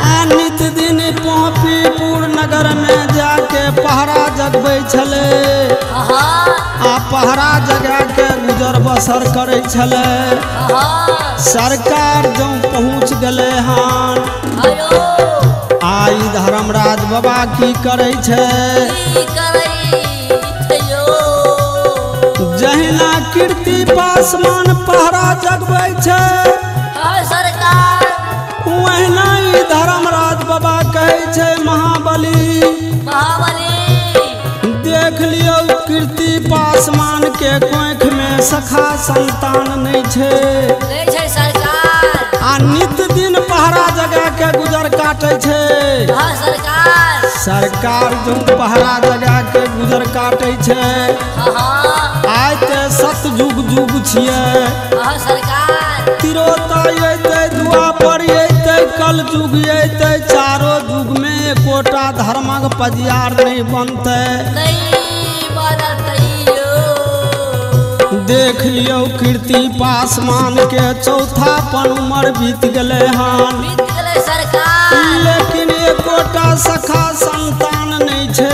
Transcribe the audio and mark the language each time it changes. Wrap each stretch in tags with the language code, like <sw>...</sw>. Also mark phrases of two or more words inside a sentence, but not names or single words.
<mai>आ नित दिन पोपीपुर नगर में जाके पहरा जगबै छले आ पहरा जगा के गुजर बसर करे छले सरकार जो पहुँच गले हन आयो आई धर्मराज बाबा की करे छे की करै छै यो जहिना कीर्ति पासवान पहरा जगबै छे हाँ सरकार वहिना ई धर्मराज बाबा कहे छे महाबली देख लियो कीर्ति पासवान के कोंख में सखा संतान नहीं छे नहीं छै सरकार आ नित दिन पहरा जगा के गुजर काटे छे हाँ सरकार सरकार जो पहरा जगा के गुजर काटे छे हाँ आय ते सतयुग जुग छिए हाँ सरकार तिरोता अयते द्वापर अयते कल जुग अयते चारो युग में एकोटा धर्मक पजियार नहीं बनते नहीं बनत यो देख लियो कीर्ति पासवान के चौथापन उम्र बीत गले हन बीत गेलै सरकार लेकिन एकोटा सखा संतान नहीं छे</mai>